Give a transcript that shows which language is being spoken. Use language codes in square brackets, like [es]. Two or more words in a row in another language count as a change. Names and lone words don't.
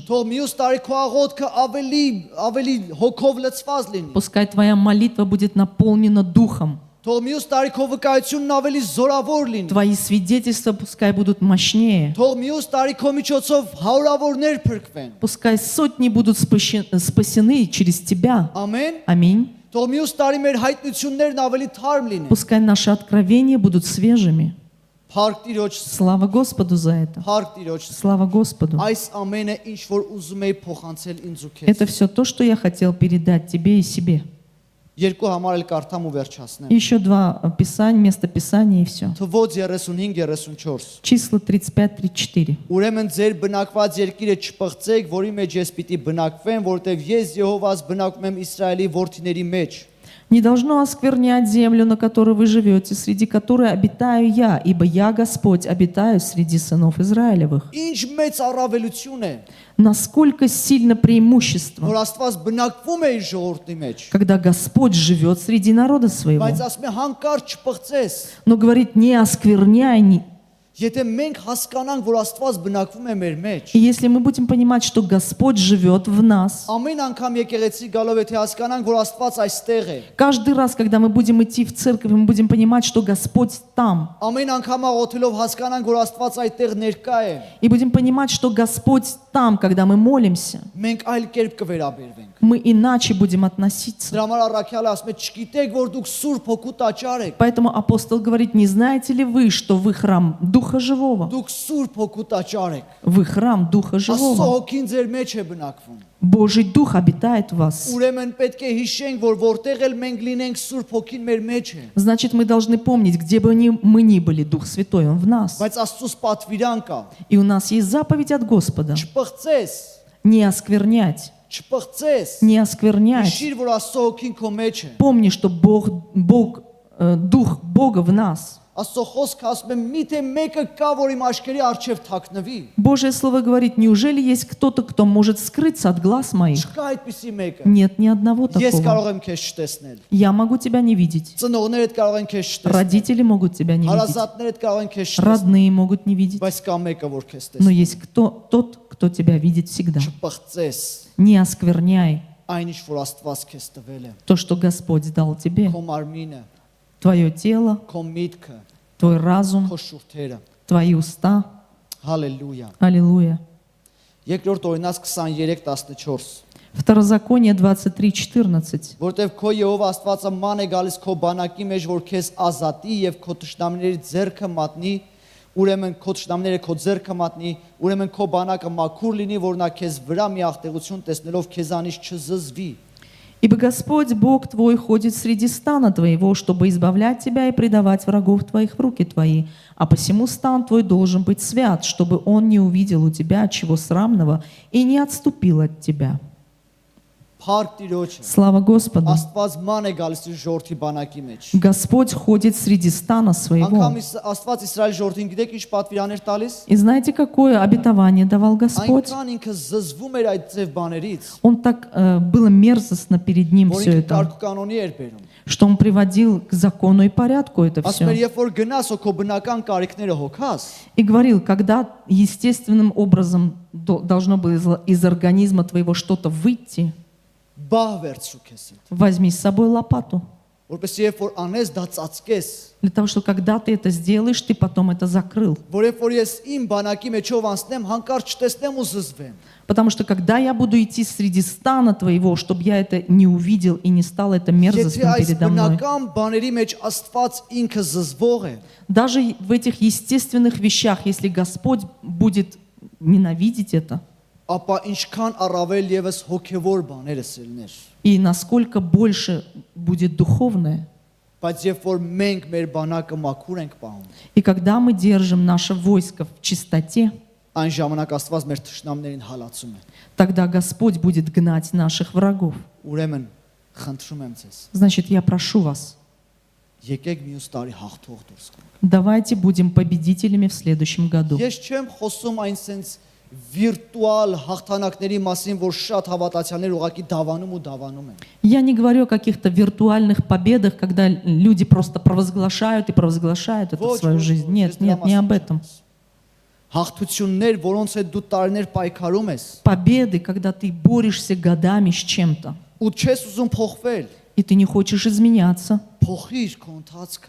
[hy] Թող մյուս տարի քո աղոթքը ավելի հոգով լցված լինի։ [ru] Пускай твоя молитва будет наполнена Духом. [hy] Թող մյուս տարի քո վկայությունն ավելի զորավոր լինի։ [ru] Твои свидетельства пускай будут мощнее. [hy] Թող մյուս տարի քո միջոցով հարյուրավորներ փրկվեն։ [ru] Пускай сотни будут спасены через тебя. [hy] Ամեն։ [ru] Аминь. [hy] Թող մյուս տարի մեր հայտնություններն ավելի թարմ լինեն։ [ru] Пускай наши откровения будут свежими. [hy] Փառք Տիրոջ, [ru] Слава Господу за это. [hy] փառք Տիրոջ։ [ru] Слава Господу. [hy] Այս ամենը ինչ որ ուզում եի փոխանցել ինձ ու քեզ։ [ru] Это все то, что я хотел передать тебе и себе. [hy] Երկու համար էլ կարդամ ու վերջացնեմ։ [ru] Еще два места Писания и все. [hy] Թվոց 35-34։ [ru] Числа 35-34. [hy] Ուրեմն ձեր բնակված երկիրը չփղծեք, որի մեջ ես պիտի բնակվեմ, որտեղ ես Եհովաս բնակվում եմ Իսրայելի որդիների մեջ։ [ru] Не должно осквернять землю, на которой вы живете, среди которой обитаю я, ибо я, Господь, обитаю среди сынов Израилевых. [hy] Ինչ մեծ առավելություն է, [ru] Насколько сильно преимущество, [hy] որ Աստված բնակվում է իր ժողովրդի մեջ։ [ru] когда Господь живет среди народа своего. [hy] Բայց ասում է հանկարծ չփղծես։ [ru] Но говорит, не оскверняй. [hy] Եթե մենք հասկանանք, որ Աստված բնակվում է մեր մեջ, [ru] И если мы будем понимать, что Господь живет в нас, [hy] ամեն անգամ եկեղեցի գալով եթե հասկանանք, որ Աստված այստեղ է, [ru] каждый раз, когда мы будем идти в церковь, мы будем понимать, что Господь там. [hy] ամեն անգամ աղոթելով հասկանանք, որ Աստված այդտեղ ներկա է, [ru] И будем понимать, что Господь там, когда мы молимся. [hy] մենք այլ կերպ կվերաբերվենք։ [ru] Мы иначе будем относиться. [hy] Դրա համար առաքյալը ասում է, չգիտեք, որ դուք Սուրբ Հոգու տաճար եք։ [ru] Поэтому апостол говорит, не знаете ли вы, что вы храм Духа Живого? [hy] Դուք Սուրբ Հոգու տաճար եք։ [ru] Вы храм Духа [hy] Աստծո [ru] Живого. [hy] հոգին ձեր մեջ է բնակվում։ [ru] Божий Дух обитает в вас. [hy] Ուրեմն պետք է հիշենք, որ որտեղ էլ մենք լինենք, Սուրբ Հոգին մեր մեջ է։ [ru] Значит, мы должны помнить, где бы мы ни были, Дух Святой, Он в нас. [hy] Բայց Աստծոս պատվիրան կա։ [ru] И у нас есть заповедь от Господа. [hy] Չփղծես, [ru] Не осквернять. [hy] չփղծես։ [ru] Не осквернять. [hy] Հիշիր, որ Աստծո հոգին քո մեջ է։ [ru] Помни, что Дух Бога в нас. [hy] Աստծո խոսքը ասում է, միթե մեկը կա, որ իմ աչքերի առջև թաքնվի։ [ru] Божье Слово говорит, неужели есть кто-то, кто может скрыться от глаз моих? [hy] Չկա այդպիսի մեկը։ [ru] Нет ни одного [hy] Ես [ru] такого. [hy] կարող եմ քեզ չտեսնել։ [ru] Я могу тебя не видеть. [hy] Ծնողներդ կարող են քեզ չտեսնել։ [ru] Родители могут тебя не видеть. [hy] Հարազատներդ կարող են քեզ չտեսնել։ [ru] Родные могут не видеть. [hy] Բայց կա մեկը, որ քեզ [ru] Но [hy] տեսնի։ [ru] есть тот, кто тебя видит всегда. [hy] Չփղծես [ru] Не оскверняй [hy] այն ինչ որ Աստված քեզ տվել է։ [ru] то, что Господь дал тебе. [hy] Քո մարմինը, [ru] Твое тело, [hy] քո միտքը, [ru] твой разум, [hy] քո շուրթերը։ [ru] твои уста. [hy] Հալելույա։ [ru] Аллилуйя. [hy] Երկրորդ օրինաց 23:14։ [ru] Второзаконие 23:14. [hy] Որտեվ քո Եհովա Աստվածը ման է գալիս քո բանակի մեջ, որ քեզ ազատի եւ քո թշնամիների ձեռքը մատնի, ուրեմն քո թշնամիները քո ձեռքը մատնի, ուրեմն քո բանակը մաքուր լինի, որ նա քեզ վրա մի ախտեղություն տեսնելով քեզանից չզզվի։ [ru] Ибо Господь Бог твой ходит среди стана твоего, чтобы избавлять тебя и предавать врагов твоих в руки твои. А посему стан твой должен быть свят, чтобы он не увидел у тебя чего срамного и не отступил от тебя. [hy] Փառք Տիրոջը։ [ru] Слава Господу! [hy] Աստված ման է գալիս իր ժողովրդի բանակի մեջ։ [ru] Господь ходит среди стана своего. [hy] Անկամ Աստված Իսրայել ժողովրդին գիտեք ինչ պատվիրաներ տալիս։ [ru] И знаете, какое обетование давал Господь? [hy] Այնքան ինքը զզվում էր այդ ձև բաներից, [ru] Он так было мерзостно перед ним [hy] որ [ru] все [hy] ինքը [ru] это, [hy] կարգ կանոնի էր բերում։ [ru] что он приводил к закону и порядку это [hy] Ասում էր, [ru] все. [hy] երբ որ գնաս ու քո բնական կարիքները հոգաս, [ru] И говорил, когда естественным образом должно было из организма твоего что-то выйти, [hy] բահ վերցրու քեզ հետ, [ru] Возьми с собой лопату. [hy] որպեսզի երբ որ անես դա ծածկես, [ru] Для того, что когда ты это сделаешь, ты потом это закрыл. [hy] որ երբ որ ես իմ բանակի մեջով անցնեմ, հանկարծ չտեսնեմ ու զզվեմ։ [ru] Потому что когда я буду идти среди стана твоего, чтобы я это не увидел и не стало это [hy] Եթե [ru] мерзостным [hy] այս [ru] передо мной. [hy] բնական բաների մեջ Աստված ինքը զզվող է, [ru] Даже в этих естественных вещах, если Господь будет ненавидеть это, [hy] ապա ինչքան առավել եւս հոգեվոր բաները սելներ։ [ru] и насколько больше будет духовное. [hy] Բայց երբ որ մենք մեր բանակը մաքուր ենք պահում, [ru] И когда мы держим наше войско в чистоте, [hy] այն ժամանակ Աստված մեր թշնամներին հալածում է։ [ru] тогда Господь будет гнать наших врагов. [hy] Ուրեմն խնդրում եմ ձեզ, [ru] Значит, я прошу вас, [hy] եկեք մյուս տարի հաղթող դուրս գանք։ [ru] давайте будем победителями в следующем году. [hy] Ես չեմ խոսում այն sense վիրտուալ հաղթանակների մասին, որ շատ հավատացյալներ ուղակի դավանում ու դավանում են։ [ru] Я не говорю о каких-то виртуальных победах, когда люди просто провозглашают и провозглашают это в свою жизнь. Нет, нет, не об этом. [hy] Հաղթություններ, որոնց հետ դու տարիներ պայքարում ես, [ru] Победы, когда ты борешься годами с чем-то, [hy] ու չես ուզում փոխվել, [ru] и ты не хочешь изменяться. [hy] փոխիր քո ընթացքը։